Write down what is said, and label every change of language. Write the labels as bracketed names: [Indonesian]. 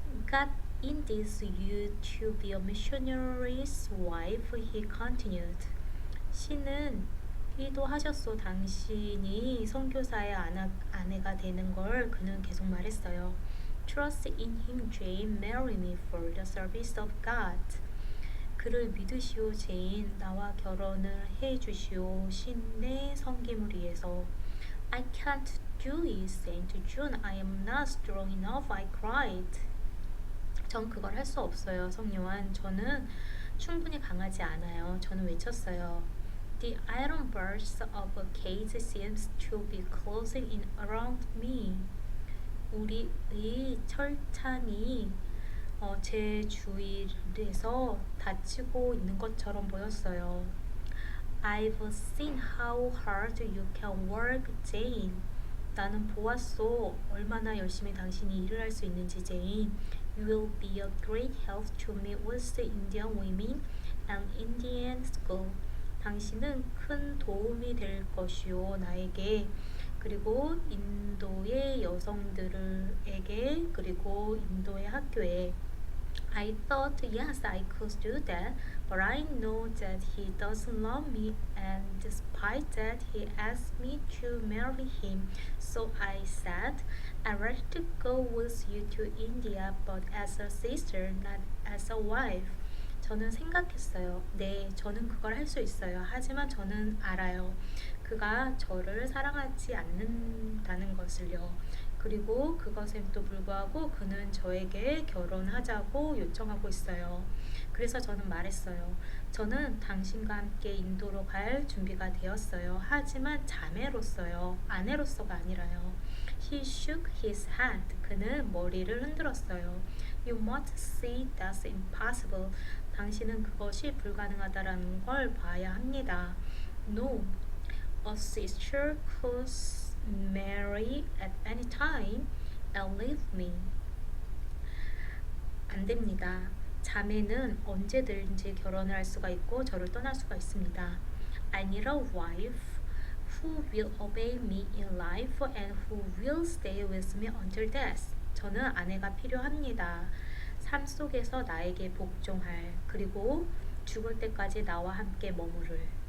[English] God indeed you to be a missionary's wife, he continued. [Korean] 신은 의도하셨소. 당신이 선교사의 아내가 되는 걸 그는 계속 말했어요. [English] Trust in him, Jane. Marry me for the service of God. [Korean] 그를 믿으시오, 제인. 나와 결혼을 해주시오. 신의 섬김을 위해서. [English] I can't do it, Saint John. I am not strong enough. I cried. [Korean] 전 그걸 할 수 없어요, 성요한. 저는 충분히 강하지 않아요. 저는 외쳤어요. [English] The iron bars of a cage seems to be closing in around me. [Korean] 우리의 철창이 제 주위에서 닫히고 있는 것처럼 보였어요. [English] I've seen how hard you can work, Jane. [Korean] 나는 보았소. 얼마나 열심히 당신이 일을 할 수 있는지, 제인. [English] You will be a great help to me with the Indian women and Indian school. [Korean] 당신은 큰 도움이 될 것이요, 나에게. 그리고 인도의 여성들에게, 그리고 인도의 학교에. [English] I thought, yes, I could do that, but I know that he doesn't love me, and despite that, he asked me to marry him. So I said, I'd rather go with you to India, but as a sister, not as a wife. [Korean] 저는 생각했어요. 네, 저는 그걸 할 수 있어요. 하지만 저는 알아요. 그가 저를 사랑하지 않는다는 것을요. 그리고 그것에도 불구하고 그는 저에게 결혼하자고 요청하고 있어요. 그래서 저는 말했어요. 저는 당신과 함께 인도로 갈 준비가 되었어요. 하지만 자매로서요. 아내로서가 아니라요. [English] He shook his head. [Korean] 그는 머리를 흔들었어요. [English] You must see that's impossible. [Korean] 당신은 그것이 불가능하다라는 걸 봐야 합니다. [English] No, a sister could marry at any time and leave me. [Korean] 안 됩니다. 자매는 언제든지 결혼을 할 수가 있고 저를 떠날 수가 있습니다. [English] I need a wife who will obey me in life and who will stay with me until death. [Korean] 저는 아내가 필요합니다. 삶 속에서 나에게 복종할, 그리고 죽을 때까지 나와 함께 머무를.